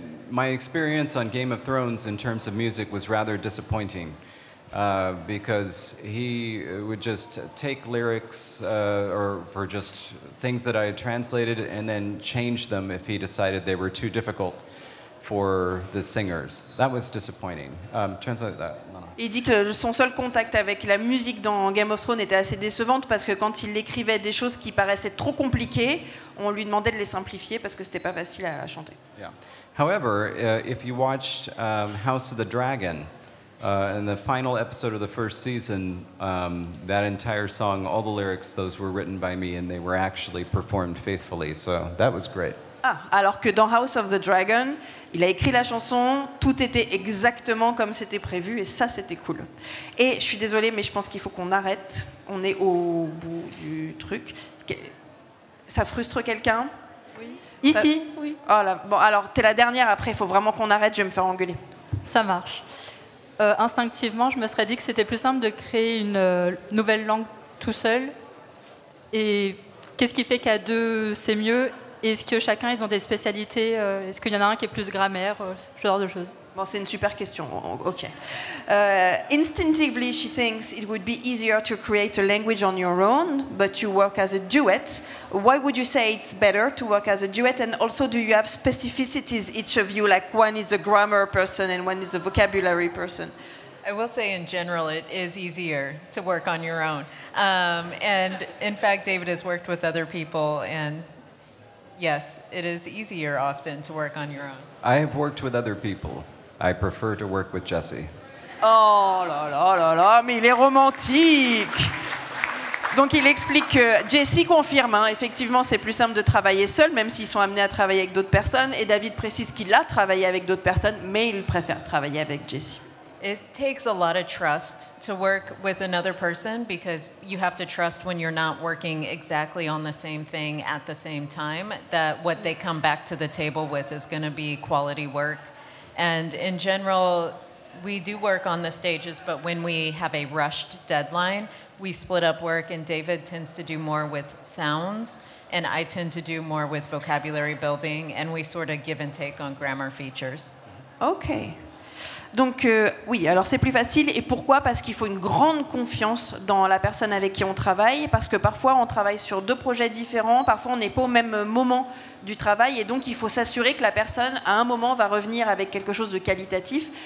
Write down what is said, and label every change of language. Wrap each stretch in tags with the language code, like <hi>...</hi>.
<en>My experience on Game of Thrones in terms of music was rather disappointing because he would just take lyrics or for just things that I had translated and then change them if he decided they were too difficult for the singers. That was disappointing. Translate that.</en> <fr>Il dit que son seul contact avec la musique dans Game of Thrones était assez décevante parce que quand il écrivait des choses qui paraissaient trop compliquées, on lui demandait de les simplifier parce que c'était pas facile à chanter.</fr> <en>Yeah. However, if you watched House of the Dragon, in the final episode of the first season, that entire song, all the lyrics, those were written by me and they were actually performed faithfully. So that was great.</en> <fr>Alors que dans House of the Dragon, il a écrit la chanson, tout était exactement comme c'était prévu et ça c'était cool. Et je suis désolée mais je pense qu'il faut qu'on arrête, on est au bout du truc. Ça frustre quelqu'un? Oui. Ici, oui. Oh là, bon alors t'es la dernière, après il faut vraiment qu'on arrête, je vais me faire engueuler. Ça marche. Instinctivement, je me serais dit que c'était plus simple de créer une nouvelle langue tout seul. Et qu'est-ce qui fait qu'à deux c'est mieux? Est-ce que chacun, ils ont des spécialités? Est-ce qu'il y en a un qui est plus grammaire? Ce genre de choses. Bon, c'est une super question. Ok.</fr> <en>Instinctively, she thinks it would be easier to create a language on your own, but you work as a duet. Why would you say it's better to work as a duet? And also, do you have specificities, each of you? Like one is a grammar person and one is a vocabulary person. I will say in general it is easier to work on your own. And in fact, David has worked with other people and yes, it is easier often to work on your own. I have worked with other people. I prefer to work with Jessie.</en> <fr>Oh là là là là, mais il est romantique. Donc il explique que Jessie confirme, hein, effectivement c'est plus simple de travailler seul, même s'ils sont amenés à travailler avec d'autres personnes. Et David précise qu'il a travaillé avec d'autres personnes, mais il préfère travailler avec Jessie.</fr> <en>It takes a lot of trust to work with another person because you have to trust when you're not working exactly on the same thing at the same time that what they come back to the table with is going to be quality work. And in general, we do work on the stages, but when we have a rushed deadline, we split up work and David tends to do more with sounds and I tend to do more with vocabulary building and we sort of give and take on grammar features. Okay.</en> <fr>Donc oui, alors c'est plus facile. Et pourquoi? Parce qu'il faut une grande confiance dans la personne avec qui on travaille, parce que parfois on travaille sur deux projets différents, parfois on n'est pas au même moment du travail, et donc il faut s'assurer que la personne, à un moment, va revenir avec quelque chose de qualitatif.</fr>